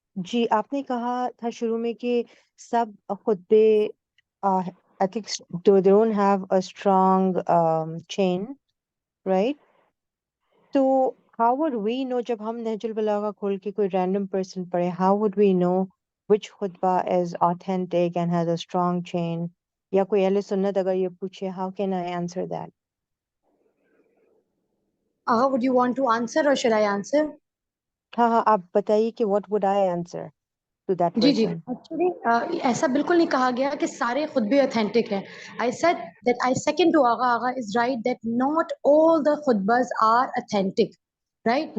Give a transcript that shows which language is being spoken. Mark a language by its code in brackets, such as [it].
[hi] जी आपने कहा था शुरू में कि सब खुतबे [en] I think they don't have a strong chain, right? So how would we know [hi] जब हम नहजुल बलागा खोल के कोई [en] random person पढ़े, how would we know which khutbah is authentic and has a strong chain? [hi] या कोई अहले सुन्नत अगर ये पूछे, [en] how can I answer that? Agha, would you want to answer or should I answer? [hi] हाँ हाँ आप बताइए कि [en] what would I answer to that [hi] ji ji [en] person? [hi] Actually ऐसा बिल्कुल नहीं कहा गया कि सारे खुतबे ऑथेंटिक हैं. [en] I said that I second to Agha is right that not all the खुतबास are authentic, right?